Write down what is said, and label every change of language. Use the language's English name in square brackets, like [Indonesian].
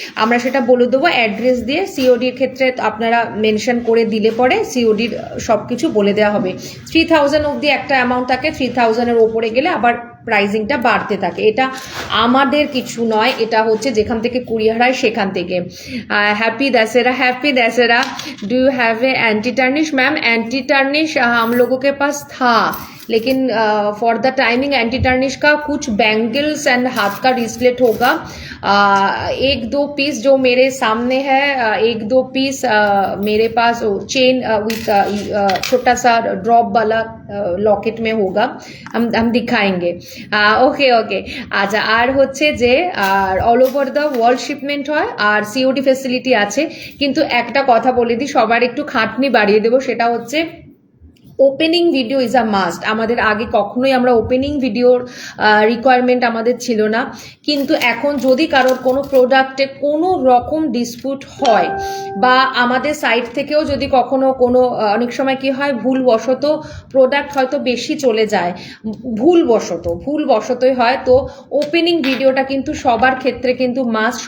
[Bangla] আমরা সেটা বলে দেবো অ্যাড্রেস দিয়ে, সিওডির ক্ষেত্রে আপনারা মেনশন করে দিলে পরে সিওডির সবকিছু বলে দেওয়া হবে। 3000 অবধি একটা অ্যামাউন্ট থাকে, 3000-এর ওপরে গেলে আবার প্রাইজিংটা বাড়তে থাকে। এটা আমাদের কিছু নয়, এটা হচ্ছে যেখান থেকে কুরিয়ার হয় সেখান থেকে। [English] Happy Dussehra, happy Dussehra. Do you have a anti tarnish? [Hindi] Ma'am anti tarnish हम लोगों के पास था, लेकिन [English] for the timing [Hindi] anti tarnish का कुछ बैंगल्स एंड हाथ का रिस्लेट होगा। एक दो पीस जो मेरे सामने है, एक दो पीस मेरे पास चेन विथ छोटा सा ड्रॉप वाला लॉकेट में होगा, हम दिखाएंगे। Okay okay. [Bangla] আচ্ছা, আর হচ্ছে যে আর [English] all over the world [Bangla] shipment হয়, আর সিওডি ফেসিলিটি আছে। কিন্তু একটা কথা বলে দিই, সবার একটু খাটনি বাড়িয়ে দেবো, সেটা হচ্ছে [English] Opening video is a must. [Bangla] আমাদের আগে কখনোই আমরা ওপেনিং ভিডিওর রিকোয়ারমেন্ট আমাদের ছিল না, কিন্তু এখন যদি কারোর কোনো প্রোডাক্টে কোনো রকম ডিসপিউট হয়, বা আমাদের সাইড থেকেও যদি কখনো কোনো অনেক সময় কি হয় ভুলবশত প্রোডাক্ট হয়তো বেশি চলে যায়, ভুলবশতই হয়, তো ওপেনিং ভিডিওটা কিন্তু সবার ক্ষেত্রে কিন্তু মাস্ট।